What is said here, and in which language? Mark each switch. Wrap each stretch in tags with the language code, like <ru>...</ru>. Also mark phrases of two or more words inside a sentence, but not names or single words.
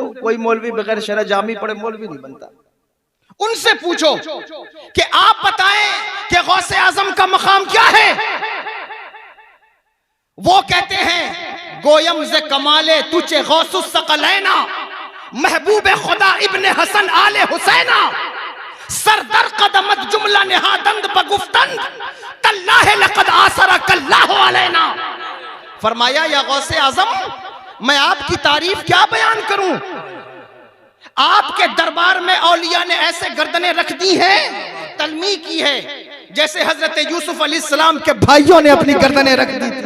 <hi>कोई मौलवी बगैर शरह जामी पढ़े मौलवी नहीं बनता। उनसे पूछो कि आप बताएं कि गौसे आजम का मकाम क्या है।</hi> <fa>वो कहते हैं گویم چه کمال تو غوث الثقلین محبوب خدا ابن حسن آل حسین سر در قدمت جمله نهادند بگفتند,</fa> <ar>تالله لقد آثرك الله علينا.</ar> <hi>फरमाया या गौसे आजम, मैं आपकी तारीफ क्या बयान करूं। आपके दरबार में औलिया ने ऐसे गर्दनें रख दी हैं, तलमी की है जैसे हजरत यूसुफ अलैहिस्सलाम के भाइयों ने अपनी गर्दनें रख दी थी।</hi>